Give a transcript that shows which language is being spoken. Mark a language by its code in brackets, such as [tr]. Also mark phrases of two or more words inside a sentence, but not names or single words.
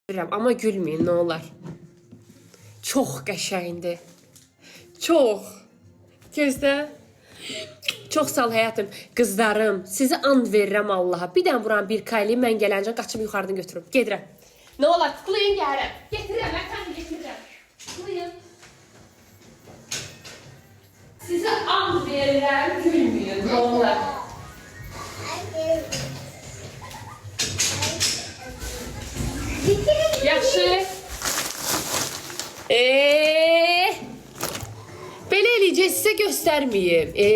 [tr] Ama gülmeyin ne olar. [az] Çox qəşəngdir. Çox. Gözlə. Çox sağ ol həyatım. Qızlarım, sizi and verirəm Allaha. Bir dən vuran bir kaylı mən gələncə qaçıb yuxarıdan götürüm. Gedirəm. [tr] Ne olar tıklayın gəlirəm. [az] Getirəm, mən getirəm. Tıklayın. Size and verirəm, gülməyin [tr] ne olar. [az] Yaxşı. Belə eləyəcək sizə göstərməyim.